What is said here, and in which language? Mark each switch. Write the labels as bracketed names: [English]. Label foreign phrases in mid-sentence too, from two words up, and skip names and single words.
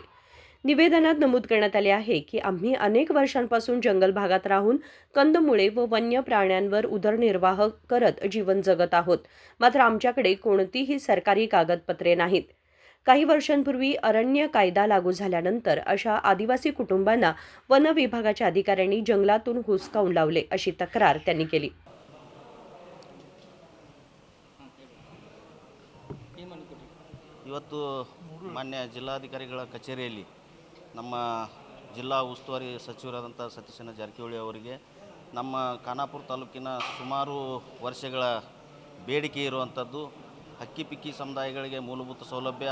[Marathi] निवेदनात नमूद करण्यात आले आहे की आम्ही अनेक वर्षांपासून जंगल भागात राहून कंदमुळे व वन्य प्राण्यांवर उदरनिर्वाह करत जीवन जगत आहोत. मात्र आमच्याकडे कोणतीही सरकारी कागदपत्रे नाहीत. काही वर्षांपूर्वी अरण्य कायदा लागू झाल्यानंतर अशा आदिवासी कुटुंबांना वन विभागाच्या अधिकाऱ्यांनी जंगलातून हुसकावून लावले अशी तक्रार त्यांनी केली. [Kannada] ಇವತ್ತು ಮಾನ್ಯ ಜಿಲ್ಲಾಧಿಕಾರಿಗಳ ಕಚೇರಿಯಲ್ಲಿ ನಮ್ಮ ಜಿಲ್ಲಾ ಉಸ್ತುವಾರಿ ಸಚಿವರಾದಂಥ ಸತೀಶಣ್ಣ ಜಾರಕಿಹೊಳಿ ಅವರಿಗೆ ನಮ್ಮ ಖಾನಾಪುರ ತಾಲೂಕಿನ ಸುಮಾರು ವರ್ಷಗಳ ಬೇಡಿಕೆ ಇರುವಂಥದ್ದು ಹಕ್ಕಿಪಿಕ್ಕಿ ಸಮುದಾಯಗಳಿಗೆ ಮೂಲಭೂತ ಸೌಲಭ್ಯ